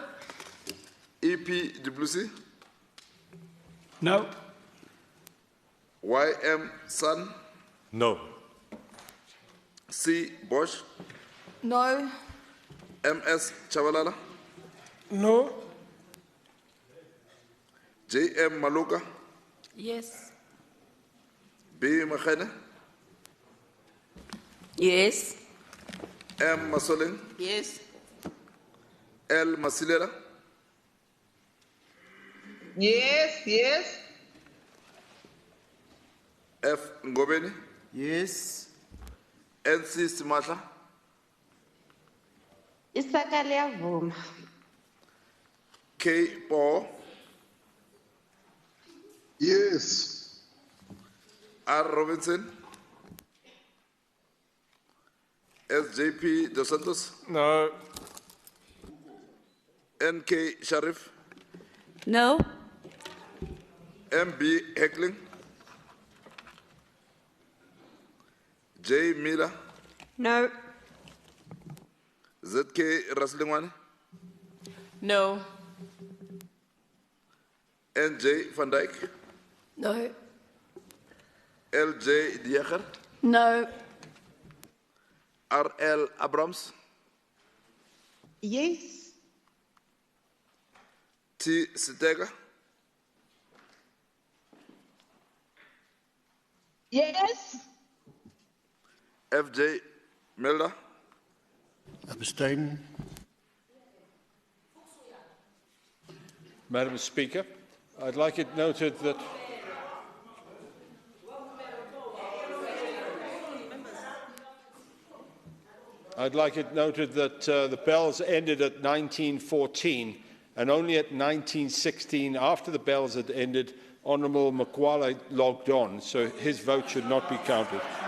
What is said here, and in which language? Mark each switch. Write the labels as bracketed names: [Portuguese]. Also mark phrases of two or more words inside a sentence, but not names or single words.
[English] E.P. Duplessis, No. Y.M. Sun, No. C. Bosch, No. M.S. Chavalala, No. J.M. Maluka, Yes. B. Machene, Yes. M. Masoleng, Yes. L. Masilela, Yes. Yes. F. Ngobeni, Yes. N.C. Simahla, [Zulu] Isaka liyavuma. [English] K. Paul, Yes. R. Robinson, S.J.P. Dos Santos, No. N.K. Sharif, No. M.B. Heckling, J. Miller, No. Z.K. Raslingwane, No. N.J. Van Dyke, No. L.J. Diaker, No. R.L. Abrams, Yes. T. Sitega, Yes. F.J. Melda, Abstain. Madam Speaker, I'd like it noted that the bells ended at 1914 and only at 1916, after the bells had ended, Honourable Makwala logged on, so his vote should not be counted.